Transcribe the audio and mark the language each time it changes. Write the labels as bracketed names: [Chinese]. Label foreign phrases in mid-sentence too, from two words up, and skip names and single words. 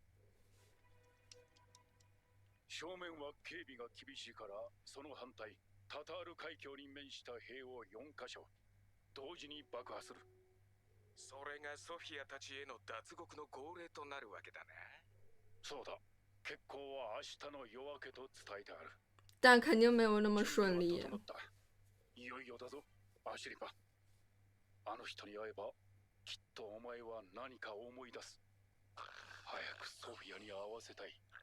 [Japanese] 正面は警備が厳しいから、その反対、タタール海峡に面した兵を4カ所同時に爆破する。それがソフィアたちへの脱獄の号令となるわけだね。そうだ。決行は明日の夜明けと伝えてある。 [Chinese] 但肯定没有那么顺利。 [Japanese] いよいよだぞ、アシュリパ。あの人に会えば、きっとお前は何か思い出す。早くソフィアに会わせたい。